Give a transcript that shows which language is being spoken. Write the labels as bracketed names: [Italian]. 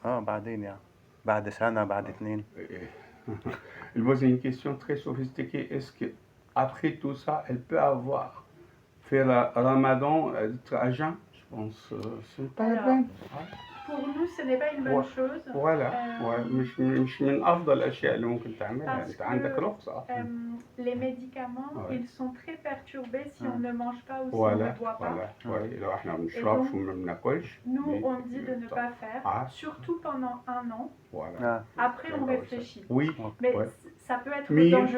[Arabic] بعدين يعني بعد سنة بعد 2. [French] Il pose une question très sophistiquée. Est-ce qu'après tout ça, elle peut avoir fait le ramadan à jeun? Je pense que ce n'est pas la peine. Pour nous, ce n'est pas une bonne chose. Voilà. [Arabic] مش من أفضل الأشياء اللي ممكن تعملها. أنت عندك رخصة. [French] Les médicaments, ils sont très perturbés si on ne mange pas ou si on ne boit pas. [Arabic] لو احنا ما بنشربش وما بناكلش. [French] Nous, on dit de ne pas faire, surtout pendant 1 an. Après, on réfléchit. Oui. Mais ça peut être mais dangereux.